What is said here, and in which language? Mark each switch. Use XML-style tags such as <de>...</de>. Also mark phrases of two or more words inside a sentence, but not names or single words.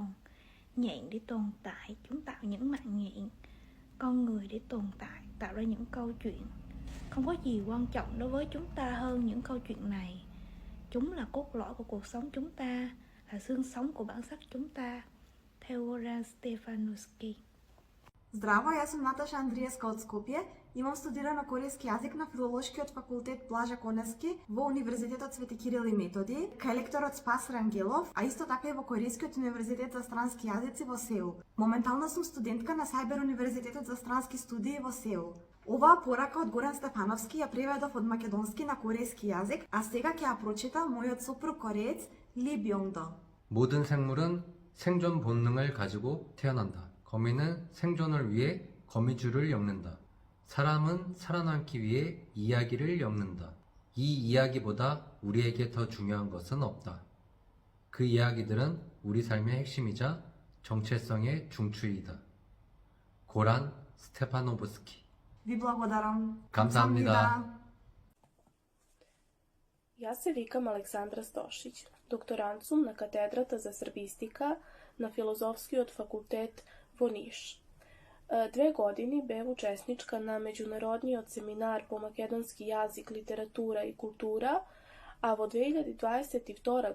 <vi>Nhện để tồn tại, chúng tạo những mạng nhện. Con người để tồn tại, tạo ra những câu chuyện. Không có gì quan trọng đối với chúng ta hơn những câu chuyện này. Chúng là cốt lõi của cuộc sống chúng ta, là xương sống của bản sắc chúng ta. Theo Goran Stefanovski.</vi> <mk>Здраво, јас сум Наташа Андриевска од Скопје. Имам студирано корејски јазик на Филолошкиот факултет Блаже Коневски во Универзитетот Свети Кирил и Методи, кај лекторот Спас Рангелов, а исто така и во Корејскиот универзитет за странски јазици во Сеул. Моментално сум студентка на Сајбер универзитетот за странски студии во Сеул. Оваа порака од Горан Стефановски ја преведов од македонски на корејски јазик, а сега ќе ја прочита мојот сопруг кореец Ли Бьонгдо.</mk> <ko>모든 생물은 생존 본능을 가지고 태어난다. 거미는 생존을 위해 거미줄을 엮는다. 사람은 살아남기 위해 이야기를 엮는다. 이 이야기보다 우리에게 더 중요한 것은 없다. 그 이야기들은 우리 삶의 핵심이자 정체성의 중추이다. 고란 스테파노브스키.</ko> <mk>Ви благодарам.</mk> <ko>감사합니다.</ko> <mk>Јас се викам Aleksandra Stošić, докторант сум на катедрата за србистика на Филозофскиот факултет во Niš. 2 години бев учесничка на меѓународниот семинар по македонски јазик, литература и култура, а во 2022.</mk>